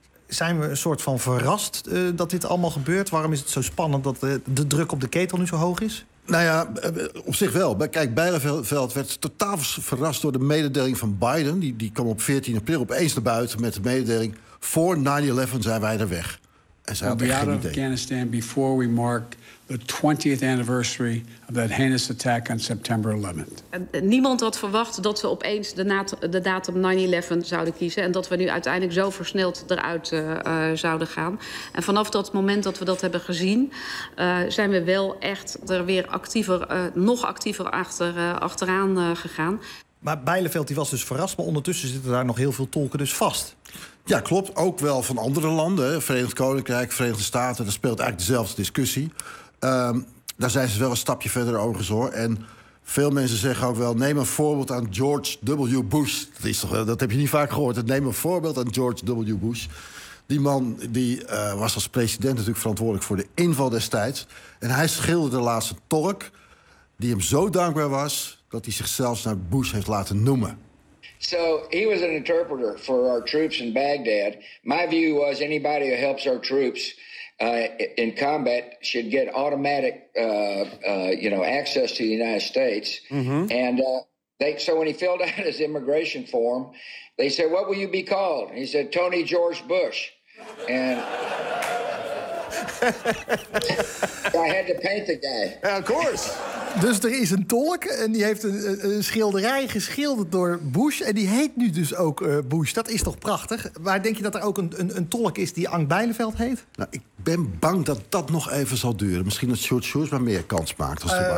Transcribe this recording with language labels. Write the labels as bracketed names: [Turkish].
[Dutch] Zijn we een soort van verrast dat dit allemaal gebeurt? Waarom is het zo spannend dat de druk op de ketel nu zo hoog is? Nou ja, op zich wel. Kijk, Bijleveld werd totaal verrast door de mededeling van Biden. Die kwam op 14 april opeens naar buiten met de mededeling: voor 9/11 zijn wij er weg. En zij hadden geen idee. [English] We'll be out of Afghanistan before we mark the 20th anniversary of that heinous attack on September 11th. [Dutch] Niemand had verwacht dat we opeens de datum 9/11 zouden kiezen en dat we nu uiteindelijk zo versneld eruit zouden gaan. En vanaf dat moment dat we dat hebben gezien, zijn we wel echt er weer actiever, nog actiever achteraan gegaan. Maar Bijleveld die was dus verrast, maar ondertussen zitten daar nog heel veel tolken dus vast. Ja, klopt. Ook wel van andere landen. Verenigd Koninkrijk, Verenigde Staten, dat speelt eigenlijk dezelfde discussie. Daar zijn ze wel een stapje verder overigens hoor. En veel mensen zeggen ook wel, neem een voorbeeld aan George W. Bush. Dat heb je niet vaak gehoord. Neem een voorbeeld aan George W. Bush. Die man die was als president natuurlijk verantwoordelijk voor de inval destijds. En hij schilderde de laatste tolk die hem zo dankbaar was dat hij zichzelf naar Bush heeft laten noemen. [English] So he was an interpreter for our troops in Baghdad. My view was anybody who helps our troops in combat should get automatic access to the United States. Mm-hmm. And so when he filled out his immigration form, they said, "What will you be called?" He said, "Tony George Bush." And I had to paint the guy. Of course. [Dutch] Dus er is een tolk en die heeft een schilderij geschilderd door Bush. En die heet nu dus ook Bush. Dat is toch prachtig? Maar denk je dat er ook een tolk is die Ank Bijleveld heet? Nou, ik ben bang dat dat nog even zal duren. Misschien dat Sjoerd Sjoerdsma meer kans maakt. Als